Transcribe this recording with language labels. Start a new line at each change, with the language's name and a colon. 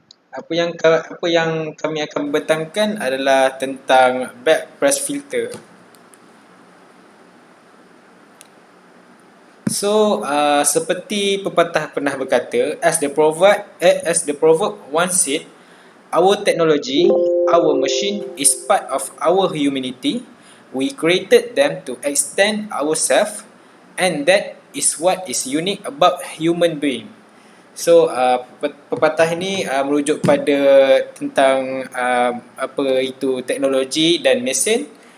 Malay: Apa yang kami akan membentangkan adalah tentang back press filter. So, seperti pepatah pernah berkata,
English: as the proverb once said, our technology, our machine is part of our humanity. We created them to extend ourselves, and that is what is unique about human being.
Malay: So, pepatah ini merujuk pada tentang apa itu teknologi dan mesin.